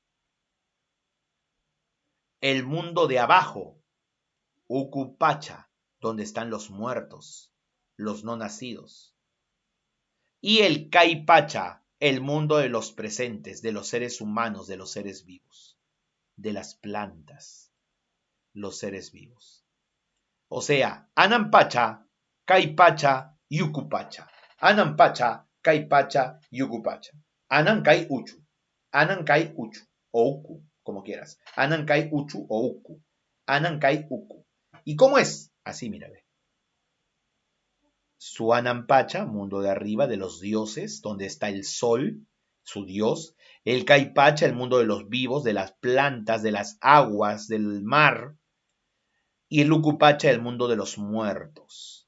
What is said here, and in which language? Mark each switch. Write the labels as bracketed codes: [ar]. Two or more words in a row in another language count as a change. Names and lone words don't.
[es] El mundo de abajo, Uku-Pacha, donde están los muertos, los no nacidos. Y el Kai-Pacha, el mundo de los presentes, de los seres humanos, de los seres vivos, de las plantas, los seres vivos. O sea, Anam-Pacha, Kai-Pacha y Uku-Pacha. Anam-Pacha, Kai-Pacha y Uku-Pacha. Anam-Kai-Uchu. Anam-Kai-Uchu o Uku, como quieras. Anam-Kai-Uchu o Uku. Anam-Kai-Uku. ¿Y cómo es? Así, mira, ve. Suanam-Pacha, mundo de arriba, de los dioses, donde está el sol, su dios. El Caipacha, el mundo de los vivos, de las plantas, de las aguas, del mar. Y el Ucupacha, el mundo de los muertos.